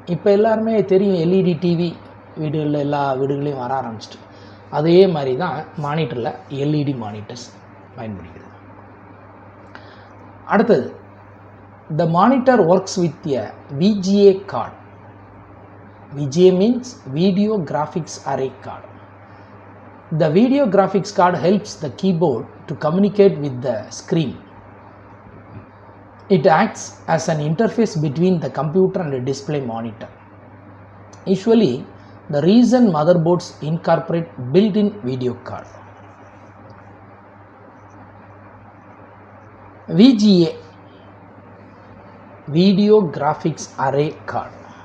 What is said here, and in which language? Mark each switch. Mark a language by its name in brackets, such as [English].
[Tamil] இப்போ எல்லாருமே தெரியும், எல்இடி டிவி வீடுகளில் எல்லா வீடுகளையும் வர ஆரம்பிச்சிட்டு, அதே மாதிரி தான் மானிட்டரில் எல்இடி மானிட்டர்ஸ் பயன்படுகிறது. அடுத்தது, [English] The monitor works with a VGA card. VGA means video graphics array card. The video graphics card helps the keyboard to communicate with the screen. It acts as an interface between the computer and the display monitor. Usually, the recent motherboards incorporate built-in video card. VGA, video graphics array card.